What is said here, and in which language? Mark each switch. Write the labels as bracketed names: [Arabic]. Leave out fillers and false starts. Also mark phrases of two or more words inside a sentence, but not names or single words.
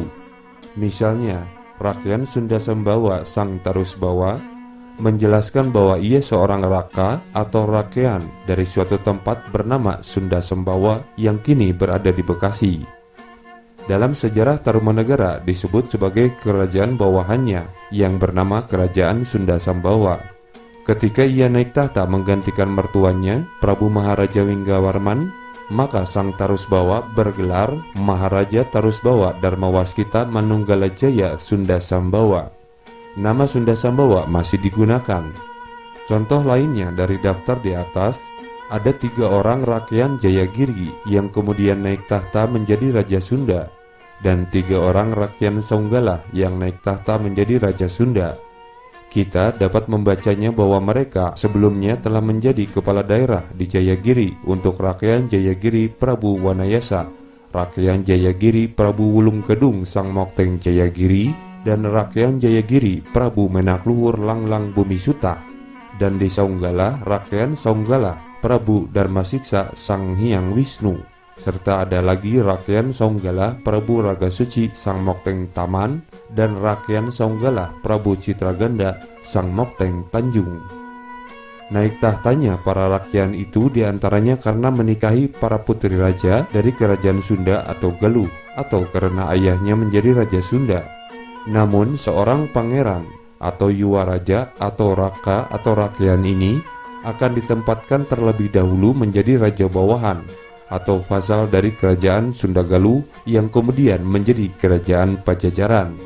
[Indonesian] Misalnya, Rakyat Sunda Sambawa Sang Tarusbawa menjelaskan bahwa ia seorang raka atau rakyat dari suatu tempat bernama Sunda Sambawa yang kini berada di Bekasi. Dalam sejarah Tarumanegara disebut sebagai kerajaan bawahannya yang bernama Kerajaan Sunda Sambawa. Ketika ia naik tahta menggantikan mertuanya, Prabu Maharaja Winggawarman, maka Sang Tarusbawa bergelar Maharaja Tarusbawa Dharmawaskita Manunggalajaya Sunda Sambawa. Nama Sunda Sambawa masih digunakan. Contoh lainnya dari daftar di atas, ada 3 orang rakyat Jayagiri yang kemudian naik tahta menjadi Raja Sunda, dan 3 orang rakyat Saunggalah yang naik tahta menjadi Raja Sunda. Kita dapat membacanya bahwa mereka sebelumnya telah menjadi kepala daerah di Jayagiri untuk Rakyat Jayagiri Prabu Wanayasa, Rakyat Jayagiri Prabu Wulung Kedung Sang Mokteng Jayagiri, dan Rakyat Jayagiri Prabu Menakluhur Langlang Bumi Suta, dan di Saunggala Rakyat Saunggala Prabu Darmasiksa Sang Hyang Wisnu, serta ada lagi Rakyat Saunggala Prabu Raga Suci Sang Mokteng Taman, dan Rakyat Saunggala Prabu Citraganda Sang Mokteng Tanjung. Naik tahtanya para rakyat itu diantaranya karena menikahi para putri raja dari kerajaan Sunda atau Galuh, atau karena ayahnya menjadi Raja Sunda. Namun seorang pangeran atau Yuwaraja atau Raka atau rakyat ini akan ditempatkan terlebih dahulu menjadi raja bawahan atau vasal dari kerajaan Sunda Galuh yang kemudian menjadi kerajaan Pajajaran.